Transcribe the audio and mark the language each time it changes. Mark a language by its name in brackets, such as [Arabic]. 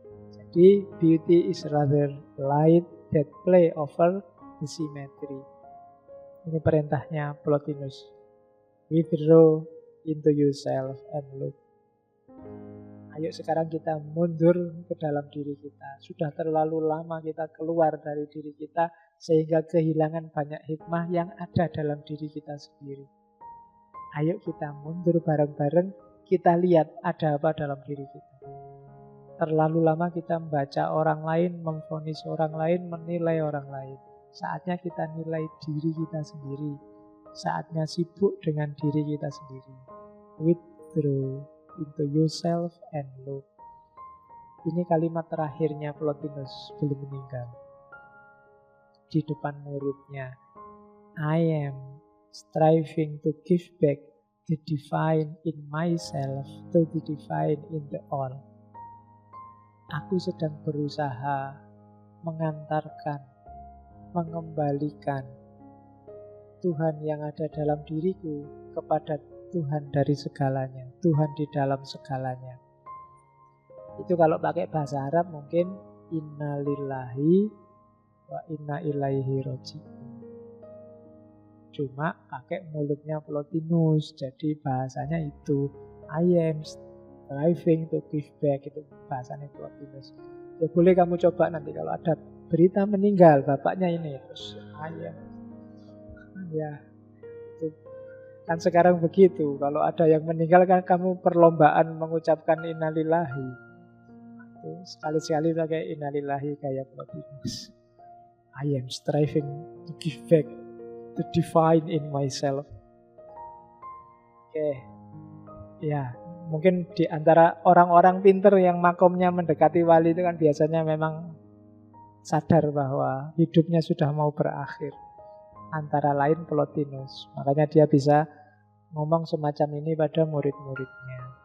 [Indonesian] Jadi [English] beauty is rather light that play over the symmetry. [Indonesian] Ini perintahnya Plotinus. [English] Withdraw into yourself and look. [Indonesian] Ayo sekarang kita mundur ke dalam diri kita. Sudah terlalu lama kita keluar dari diri kita sehingga kehilangan banyak hikmah yang ada dalam diri kita sendiri. Ayo kita mundur bareng-bareng, kita lihat ada apa dalam diri kita. Terlalu lama kita membaca orang lain, memvonis orang lain, menilai orang lain. Saatnya kita nilai diri kita sendiri. Saatnya sibuk dengan diri kita sendiri. [English] Withdraw into yourself and look. [Indonesian] Ini kalimat terakhirnya Plotinus sebelum meninggal. Di depan muridnya. [English] I am striving to give back the divine in myself to the divine in the all. [Indonesian] Aku sedang berusaha mengantarkan, mengembalikan Tuhan yang ada dalam diriku kepada Tuhan dari segalanya, Tuhan di dalam segalanya. Itu kalau pakai bahasa Arab mungkin [Arabic] innalillahi wa inna ilaihi raji'un. [Indonesian] Cuma pakai mulutnya Plotinus, jadi bahasanya itu [English] I am striving to give back, [Indonesian] itu bahasanya Plotinus. Ya boleh kamu coba nanti kalau ada berita meninggal bapaknya ini, terus [English] I am, [Indonesian] ya itu. Kan sekarang begitu, kalau ada yang meninggal kan kamu perlombaan mengucapkan innalillahi. Itu sekali-sekali pakai innalillahi kayak Plotinus. [English] I am striving to give back the divine in myself. [Indonesian] Oke. Ya, mungkin di antara orang-orang pinter yang makomnya mendekati wali itu kan biasanya memang sadar bahwa hidupnya sudah mau berakhir. Antara lain Plotinus. Makanya dia bisa ngomong semacam ini pada murid-muridnya.